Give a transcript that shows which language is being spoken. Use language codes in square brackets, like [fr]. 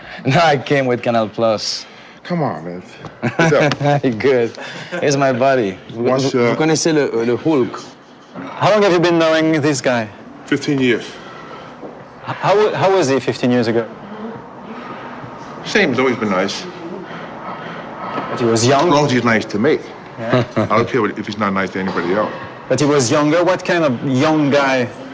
[en] No, I came with Canal Plus. Come on, man. What's up? Good. Here's my buddy. [fr] Vous connaissez le Hulk? [en] How long have you been knowing this guy? 15 years. How was he 15 years ago? Same, he's always been nice. But he was young. As long as he's nice to me. I don't care if he's not nice to anybody else. But he was younger. What kind of young guy?